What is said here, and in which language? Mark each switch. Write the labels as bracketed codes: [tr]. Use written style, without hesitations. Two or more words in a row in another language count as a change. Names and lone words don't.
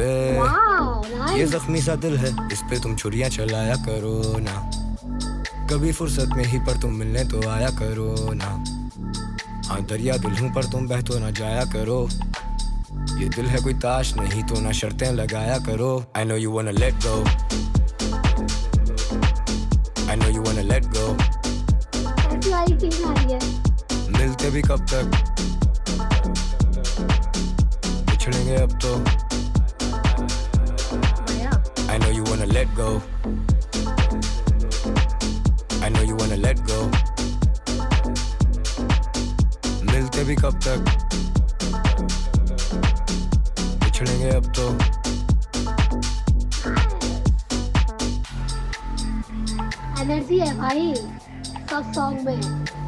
[hi] वाओ ये [en] नाइस [hi] जख्मी सा दिल है इस पे तुम छुरियां चलाया करो ना, कभी फुर्सत में ही पर तुम मिलने तो आया करो ना, हाँ दरिया दिल हूँ पर तुम बह तो ना जाया करो, ये दिल है कोई ताश नहीं तो ना शर्तें लगाया करो, [en] I know you wanna let go, I know you wanna let go, [hi] ऐसी वाली चीज आ रही है। मिलते भी कब तक, बिछड़ेंगे अब तो, बढ़िया [en] I know you wanna let go, I know you wanna let go, [hi] मिलते भी कब तक, बिछड़ेंगे अब तो, एनर्जी है भाई सब सॉन्ग में।